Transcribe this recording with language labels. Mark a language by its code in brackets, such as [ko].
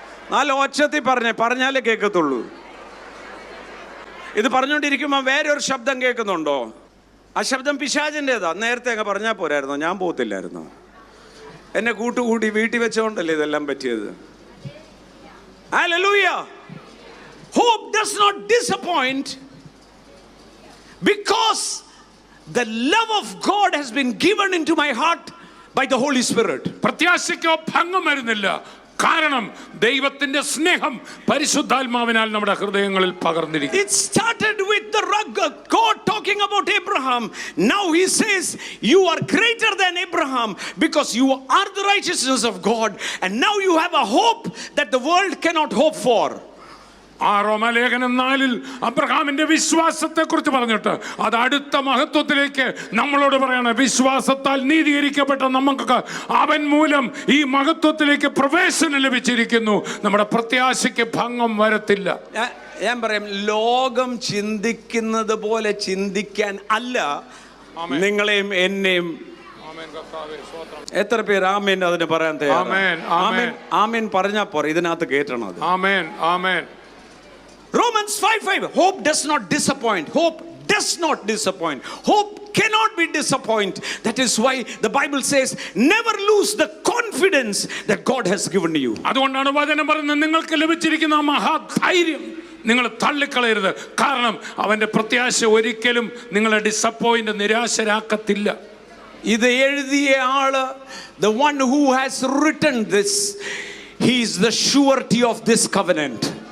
[ml] നല്ല ഒച്ചത്തിൽ പറഞ്ഞാലേ കേൾക്കത്തുള്ളൂ. ഇത് പറഞ്ഞുകൊണ്ടിരിക്കുമ്പോൾ വേറെ ഒരു ശബ്ദം കേൾക്കുന്നുണ്ടോ? ആ ശബ്ദം പിശാചിൻ്റെതാ. നേരത്തെ അങ്ങ് പറഞ്ഞാൽ പോരായിരുന്നോ? ഞാൻ പോകത്തില്ലായിരുന്നോ? എന്നെ കൂട്ടുകൂടി വീട്ടിൽ വെച്ചോണ്ടല്ലേ ഇതെല്ലാം പറ്റിയത്. Hallelujah. [en] Hope does not disappoint because the love of God has been given into my heart by the Holy Spirit. [ml] പ്രത്യാശയ്ക്ക് ഭംഗം വരുന്നില്ല. കാരണം ദൈവത്തിന്റെ സ്നേഹം പരിശുദ്ധാത്മാവിനാൽ നമ്മുടെ ഹൃദയങ്ങളിൽ പകർന്നിരിക്കുന്നു. [en] It started with the God talking about Abraham. Now he says you are greater than Abraham because you are the righteousness of God, and now you have a hope that the world cannot hope for. [ml] റോമാലേഖനം 4 അബ്രഹാമിന്റെ വിശ്വാസത്തെ കുറിച്ച് പറഞ്ഞിട്ട് അത് അടുത്ത മഹത്വത്തിലേക്ക് നമ്മളോട് പറയണം. വിശ്വാസത്താൽ നീതീകരിക്കപ്പെട്ട നമുക്ക് അവൻ മൂലം ഈ മഹത്വത്തിലേക്ക് പ്രവേശനം ലഭിച്ചിരിക്കുന്നു. നമ്മുടെ പ്രത്യാശയ്ക്ക് ഭംഗം വരത്തില്ല. ഞാൻ പറയാം, ലോകം ചിന്തിക്കുന്നത് പോലെ ചിന്തിക്കാൻ അല്ല നിങ്ങളെയും എന്നെയും. എത്ര പേര് ആമേൻ അതിന് പറയാൻ തയ്യാറാണ്? ആമേൻ പറഞ്ഞാ പോരെ, ഇതിനകത്ത് കേട്ടണം അത്. ആമേൻ, ആമേൻ. [en] Romans 5:5. Hope does not disappoint. Hope does not disappoint. Hope cannot be disappointed. That is why the Bible says never lose the confidence that God has given you. [ml] അതുകൊണ്ടാണ് വചനം പറയുന്നത് നിങ്ങൾക്ക് ലഭിച്ചിരിക്കുന്ന മഹാധൈര്യം നിങ്ങൾ തള്ളിക്കളയരുത്. കാരണം അവന്റെ പ്രത്യാശ ഒരിക്കലും നിങ്ങളെ ഡിസപ്പോയിന്റ്, നിരാശരാക്കത്തില്ല. ഇത് എഴുതിയ ആള്, [en] the one who has written this, he is the surety of this covenant.